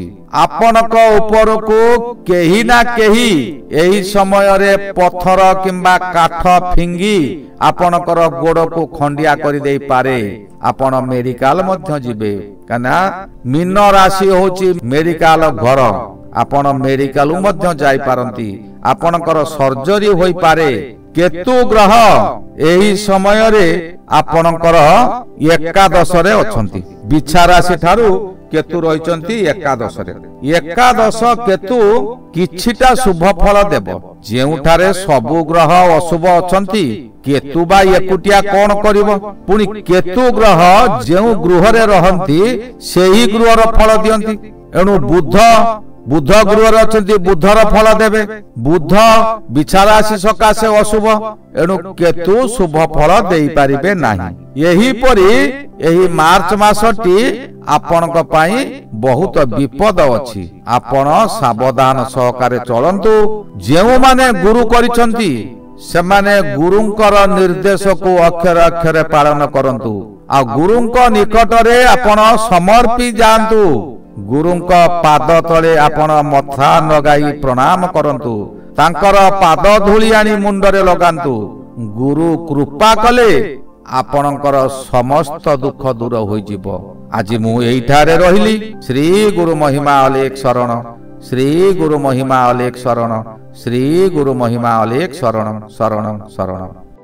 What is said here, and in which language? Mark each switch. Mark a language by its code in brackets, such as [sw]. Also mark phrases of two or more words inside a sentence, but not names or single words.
[or] ଆପଣକ ଉପର କୋ କେହୀ ନା କେହୀ ଏହୀ ସମୟ ରେ ପଥର କିଂବା କାଠ ଫିଂଗୀ ଆପଣକର ଗୋଡ଼ କୋ ଖଂଡିଆ କରି ଦେଈ ପାରେ ଆପଣ ମେଡିକାଲ ମଧ୍ୟ ଯିବେ କନା ମୀନ ରାଶି ହୋଚୀ ମେଡିକାଲ ଘର ଆପଣ ମେଡିକାଲ ମଧ୍ୟ ଯାଈ ପାରଂତୀ ଆପଣକର ସର୍ଜରୀ ହୋଈ ପାରେ କେତୁ ଗ୍ରହ ଏହୀ ସମୟ ରେ ଆପଣକର ଏକାଦଶ ରେ ଅଛଂତୀ ବିଛା ରାଶି ଠାରୂ କେତୁ ରହିଛଂତୀ ଏକାଦଶ ରେ ଏକାଦଶ କେତୁ କିଛିଟା ଶୁଭ ଫଳ ଦେବୋ ଯେଉଁଠାରେ ସବୁ ଗ୍ରହ ଅଶୁଭ ଅଛଂତୀ କେତୁ ବା ଏକୁଟିଆ କୋନ କରିବୋ ପୁଣୀ କେତୁ ଗ୍ରହ ଯେଉଁ ଗୃହ ରେ ରହଂତୀ ସେହୀ ଗୃହ ରୋ ଫଳ ଦିୟଂତୀ ଏଣୁ ବୁଧ ଗୃହ ରେ ଅଛଂତୀ ବୁଧର ଫଳ ଦେବେ ବୁଧ ବିଛା ରାଶି ସକାଶେ ଅଶୁଭ ଏଣୁ କେତୁ ଶୁଭ ଫଳ ଦେଈ ପାରିବେ ନାହୀ ୟହୀ ପରୀ ଏହୀ ମାର୍ଚ୍ଚ ମାସଟୀ ଆପଣକ ପାଇଁ ବହୁତ ବିପଦ ଅଛି ଆପଣ ସାବଧାନ ସହକାରେ ଚଳଂତୁ ଯେଉଁ ମାନେ ଗୁରୁ କରିଛଂତୀ ସେମାନେ ଗୁରୁଂକର ନିର୍ଦ୍ଦେଶ କୋ ଅକ୍ଷର ଅକ୍ଷର ପାଳନ କରଂତୁ ଆ ଗୁରୁଂକ ନିକଟ ରେ ଆପଣ ସମର୍ପୀ ଯାଂତୁ ଗୁରୁଂକ ପାଦ ତଳେ ଆପଣ ମଥା ଲଗାଈ ପ୍ରଣାମ କରଂତୁ ତାଂକର ପାଦ ଧୂଳୀ ଆଣୀ ମୁଂଡରେ ଲଗାଂତୁ ଗୁରୁ କୃପା କଲେ ଆପଣକର ସମସ୍ତ ଦୁଖ ଦୂର ହୋଈ ଯିବୋ ଆଜ ମୁ ଏଠାରେ ରହିଲୀ ଶ୍ରୀ ଗୁରୁ ମହିମା ଅଲେଖ ଶରଣ ଶ୍ରୀ ଗୁରୁ ମହିମା ଅଲେଖ ଶରଣ ଶ୍ରୀ ଗୁରୁ ମହିମା ଅଲେଖ ଶରଣ ଶରଣ ଶରଣ।